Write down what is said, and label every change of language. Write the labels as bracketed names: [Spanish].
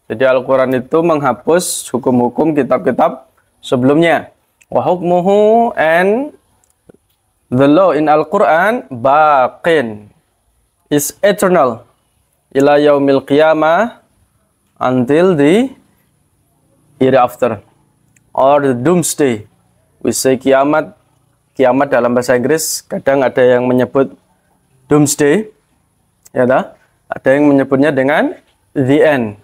[Indonesian] Jadi Al-Quran itu menghapus hukum-hukum kitab-kitab sebelumnya. [Arabic] Wa hukmuhu, [English] and the law in Al-Quran [Arabic] baqin, [English] is eternal [Arabic] ila yaumil qiyamah, [English] until the hereafter or the doomsday. We say [Indonesian] kiamat dalam bahasa Inggris, kadang ada yang menyebut doomsday, ya dah? Ada yang menyebutnya dengan the end.